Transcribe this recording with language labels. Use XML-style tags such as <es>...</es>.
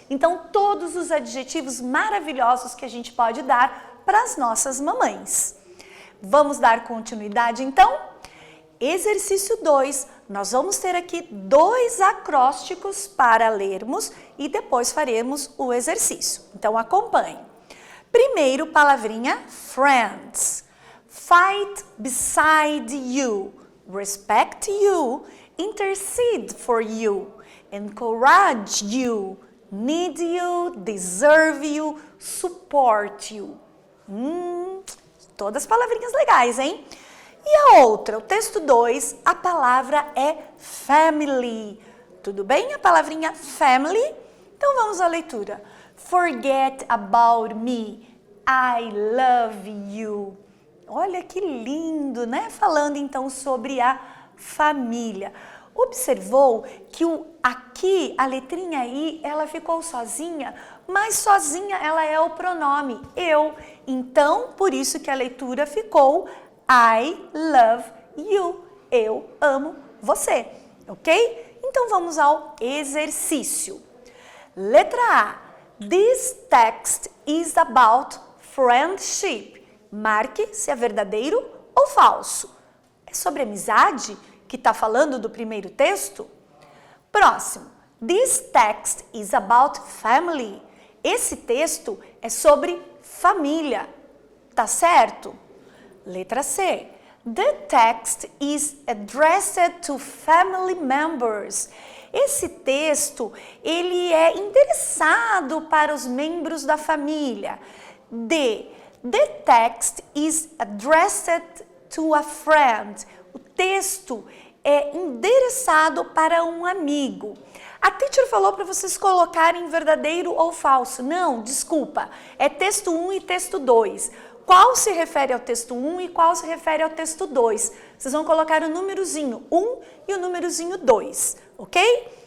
<pt>Então todos os adjetivos maravilhosos que a gente pode dar para as nossas mamães. Vamos dar continuidade então? Exercício 2, nós vamos ter aqui 2 acrósticos para lermos e depois faremos o exercício. Então acompanhe. Primeiro, palavrinha friends.</pt> <en>Fight beside you, respect you, intercede for you, encourage you, need you, deserve you, support you.</en> <pt>Todas palavrinhas legais, hein? E a outra, o texto 2, a palavra é family. Tudo bem? A palavrinha family? Então vamos à leitura.</pt> <en>Forget about me, I love you.</en> <pt>Olha que lindo, né? Falando então sobre a família. Observou que aqui a letrinha I, ela ficou sozinha, mas sozinha ela é o pronome eu. Então, por isso que a leitura ficou</pt> <en>I love you.</en> <pt>Eu amo você, ok? Então vamos ao exercício. Letra A.</pt> <en>This text is about friendship.</en> <pt>Marque se é verdadeiro ou falso. É sobre amizade que está falando do primeiro texto? Próximo.</pt> <en>This text is about family.</en> <pt>Esse texto é sobre família. Tá certo? Letra C.</pt> <en>The text is addressed to family members.</en> <pt>Esse texto, ele é endereçado para os membros da família. D.</pt> <en>The text is addressed to a friend.</en> <pt>O texto é endereçado para um amigo. A teacher falou para vocês colocarem verdadeiro ou falso. Não, desculpa. É texto 1 e texto 2. Qual se refere ao texto 1 e qual se refere ao texto 2? Vocês vão colocar o númerozinho 1 e o númerozinho 2, ok?</pt>